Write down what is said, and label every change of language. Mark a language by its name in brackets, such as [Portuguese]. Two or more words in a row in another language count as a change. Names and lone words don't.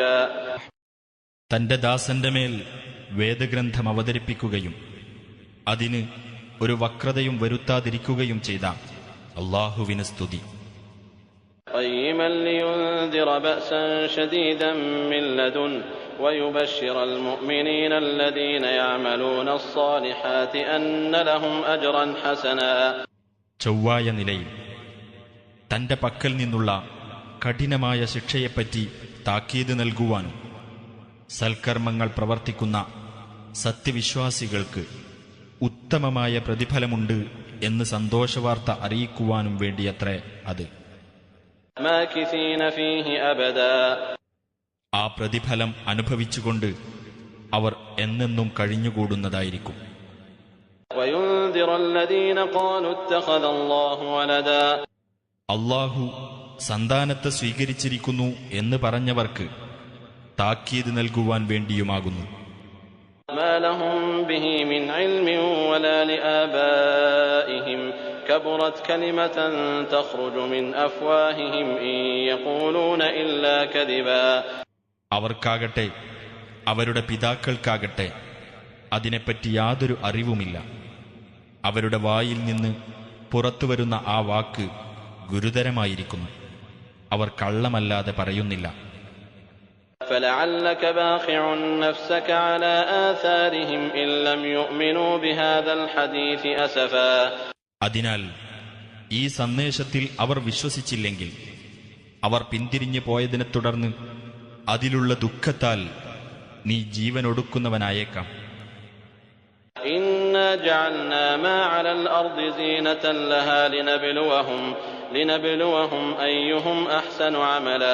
[Malayalam] തന്റെ ദാസന്റെ മേൽ വേദഗ്രന്ഥം അവതരിപ്പിക്കുകയും അതിന് ഒരു വക്രതയും വരുത്താതിരിക്കുകയും ചെയ്ത അല്ലാഹുവിന് സ്തുതി. [Arabic] قيما لينذر بأسا شديدا من لدن ويبشر المؤمنين الذين يعملون الصالحات أن لهم أجرا حسنا. [Malayalam] ചൊവ്വായ നിലയിൽ തന്റെ പക്കൽ നിന്നുള്ള കഠിനമായ ശിക്ഷയെപ്പറ്റി താക്കീത് നൽകുവാനും സൽക്കർമ്മങ്ങൾ പ്രവർത്തിക്കുന്ന സത്യവിശ്വാസികൾക്ക് ഉത്തമമായ പ്രതിഫലമുണ്ട് എന്ന് സന്തോഷവാർത്ത അറിയിക്കുവാനും വേണ്ടിയത്രേ അത്. [Arabic] ماكثين فيه أبدا. [Malayalam] ആ പ്രതിഫലം അനുഭവിച്ചുകൊണ്ട് അവർ എന്നെന്നും കഴിഞ്ഞുകൂടുന്നതായിരിക്കും. അല്ലാഹു സന്താനത്തെ സ്വീകരിച്ചിരിക്കുന്നു എന്ന് പറഞ്ഞവർക്ക് താക്കീത് നൽകുവാൻ വേണ്ടിയുമാകുന്നു. [Arabic] كبرت كلمة تخرج من أفواههم إن يقولون إلا كذبا. [Malayalam] അവർക്കാകട്ടെ അവരുടെ പിതാക്കൾക്കാകട്ടെ അതിനെപ്പറ്റി യാതൊരു അറിവുമില്ല. അവരുടെ വായിൽ നിന്ന് പുറത്തുവരുന്ന ആ വാക്ക് ഗുരുതരമായിരിക്കുന്നു. അവർ കള്ളമല്ലാതെ പറയുന്നില്ല. [Arabic] فلعلك باخع نفسك على آثارهم إن لم يؤمنوا بهذا الحديث أسفا. [Malayalam] അതിനാൽ ഈ സന്ദേശത്തിൽ അവർ വിശ്വസിച്ചില്ലെങ്കിൽ അവർ പിന്തിരിഞ്ഞു പോയതിനെ തുടർന്ന് അതിലുള്ള ദുഃഖത്താൽ നീ ജീവനൊടുക്കുന്നവനായേക്കാം. [Arabic] إنا جعلنا ما على الأرض زينة لها لنبلوهم أيهم أحسن عملا.